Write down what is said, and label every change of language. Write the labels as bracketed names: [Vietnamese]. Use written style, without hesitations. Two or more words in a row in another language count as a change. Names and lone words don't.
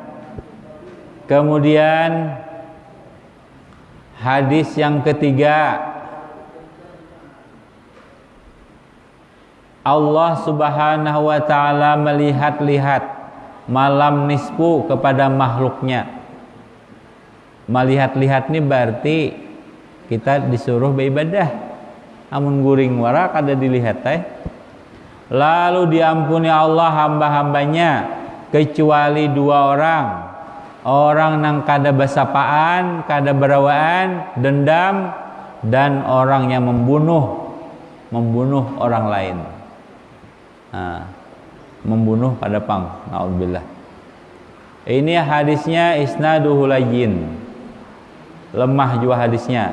[Indonesian] Kemudian hadis yang ketiga, Allah [Arabic] سبحانه وتعالى [Indonesian] melihat-lihat malam nisfu kepada makhluknya. Melihat-lihat ini berarti kita disuruh beribadah. [Banjar] Amun guring wara kada dilihat Lalu diampuni Allah hamba-hambanya kecuali 2 orang. Orang yang kada basapaan, kada berawaan, [Indonesian] dendam, dan orang yang membunuh orang lain. [Banjar] Nah, membunuh pada pang. Naudzubillah. [Indonesian] Ini hadisnya [Arabic] إسناده لين. [Indonesian] Lemah juga hadisnya.